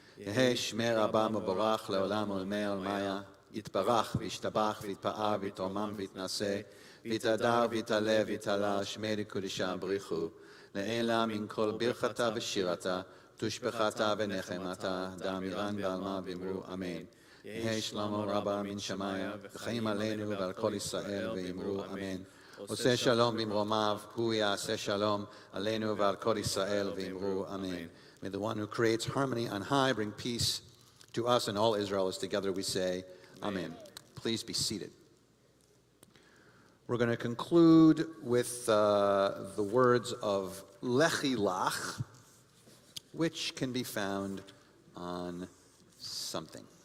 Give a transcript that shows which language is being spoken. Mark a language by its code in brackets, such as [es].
[arc] Yehei shmei Rabbah meborach le'olam olmei olmaya, yitbarach v'yishtabach v'yitpa'ah v'yitomam v'yitnaseh, v'yitadar v'yitale v'yitala shmei l'kudisha b'richu, לעילה מן כל ברכתה ושירתה, תושבחתה ונחמתה, דאמירן ועלמה ואמרו אמן. יהי שלמה רבה מן שמיה, וחיים עלינו ועל כל ישראל ואמרו אמן. [he] עושה שלום במרומיו, הוא יעשה שלום עלינו ועל כל ישראל ואמרו אמן. [en] May the one who creates harmony on high bring peace to us and all Israel, as together we say, amen. Please be seated. We're going to conclude with the words of Lechi Lach, which can be found on something.